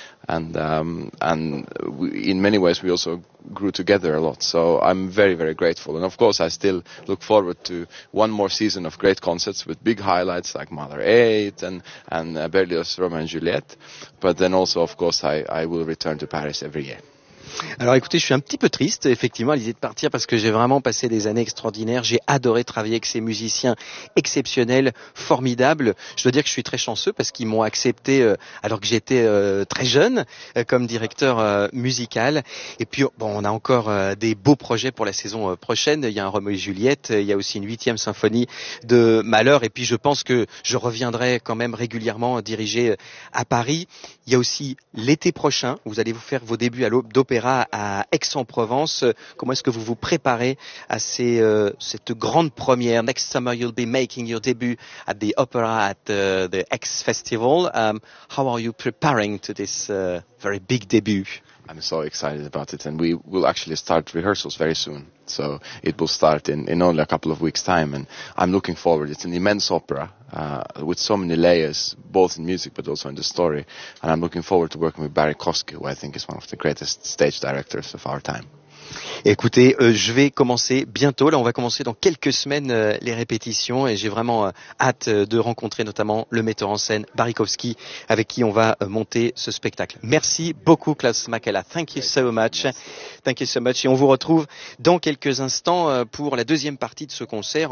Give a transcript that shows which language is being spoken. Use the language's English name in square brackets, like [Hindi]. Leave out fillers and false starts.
[English] And we, in many ways, we also grew together a lot. So I'm very, very grateful. And of course, I still look forward to one more season of great concerts with big highlights like Mahler 8 and Berlioz's Romeo and Juliet. But then also, of course, I will return to Paris every year. [French] Alors écoutez, je suis un petit peu triste effectivement à l'idée de partir parce que j'ai vraiment passé des années extraordinaires, j'ai adoré travailler avec ces musiciens exceptionnels, formidables. Je dois dire que je suis très chanceux parce qu'ils m'ont accepté alors que j'étais très jeune comme directeur musical. Et puis bon, on a encore des beaux projets pour la saison prochaine, il y a un Roméo et Juliette, il y a aussi une 8e symphonie de Mahler et puis je pense que je reviendrai quand même régulièrement diriger à Paris. Il y a aussi l'été prochain, vous allez vous faire vos débuts à l'aube d'opéra à Aix-en-Provence. Comment est-ce que vous vous préparez à cette grande première? [English] Next summer you'll be making your debut at the opera at the Aix Festival. How are you preparing to this very big debut? I'm so excited about it and we will actually start rehearsals very soon. So it will start in only a couple of weeks' time and I'm looking forward. It's an immense opera with so many layers, both in music but also in the story. And I'm looking forward to working with Barry Kosky, who I think is one of the greatest stage directors of our time. [French] Écoutez, je vais commencer bientôt. Là, on va commencer dans quelques semaines les répétitions et j'ai vraiment hâte de rencontrer notamment le metteur en scène Barry Kosky avec qui on va monter ce spectacle. Merci beaucoup [English] Klaus Makela. Thank you so much. Thank you so much. [French] Et on vous retrouve dans quelques instants pour la deuxième partie de ce concert.